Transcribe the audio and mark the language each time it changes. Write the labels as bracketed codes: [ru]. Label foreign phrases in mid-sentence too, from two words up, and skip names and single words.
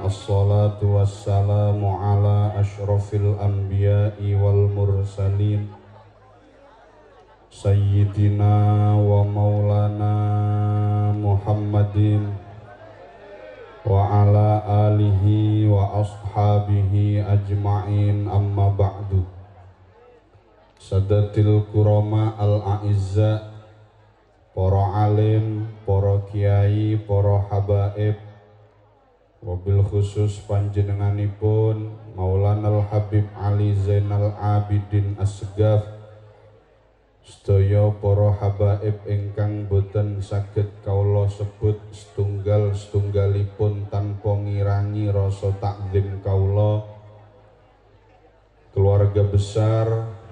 [ar] الصلاة والسلام على أشرف الأنبياء والمرسلين سيدنا ومولانا محمد وعلى آله وأصحابه أجمعين، أما بعد. سادات الكرام الأعزاء, [jv] para alim, para kiai, para habaib, wabil khusus panjenenganipun Maulana Al-Habib Ali Zainal Abidin Asgaf, sedaya para habaib ingkang boten saged kaula sebut setunggal-setunggalipun tanpa ngirangi rasa takzim kaula, [id] keluarga besar